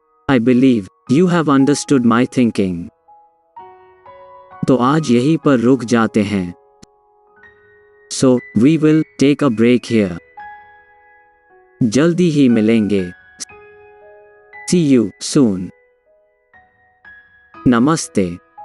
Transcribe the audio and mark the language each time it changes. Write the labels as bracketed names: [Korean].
[English] I believe you have understood my thinking. [Hindi] तो आज यहीं पर रुक जाते हैं। [English] So, we will take a break here. [Hindi] जल्दी ही मिलेंगे। [English] See you soon. [Hindi] नमस्ते।